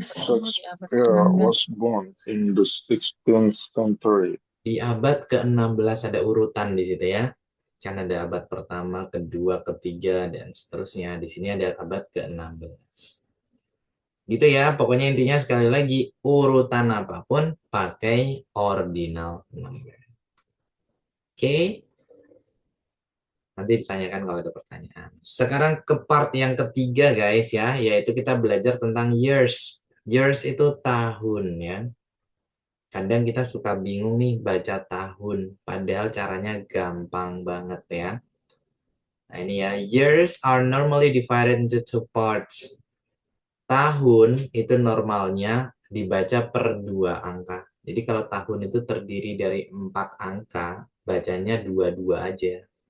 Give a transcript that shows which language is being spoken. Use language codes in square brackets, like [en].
[en] Shakespeare was born in the 16th century. [id] Di abad ke-16 ada urutan di situ ya. Kan ada abad pertama, kedua, ketiga, dan seterusnya. Di sini ada abad ke-16. Gitu ya, pokoknya intinya sekali lagi, urutan apapun pakai ordinal number. Oke? Nanti ditanyakan kalau ada pertanyaan. Sekarang ke part yang ketiga guys ya, yaitu kita belajar tentang years. Years itu tahun ya. Kadang kita suka bingung nih baca tahun, padahal caranya gampang banget ya. Nah ini ya, [en] years are normally divided into two parts. [id] Tahun itu normalnya dibaca per 2 angka. Jadi kalau tahun itu terdiri dari 4 angka, bacanya 22 aja.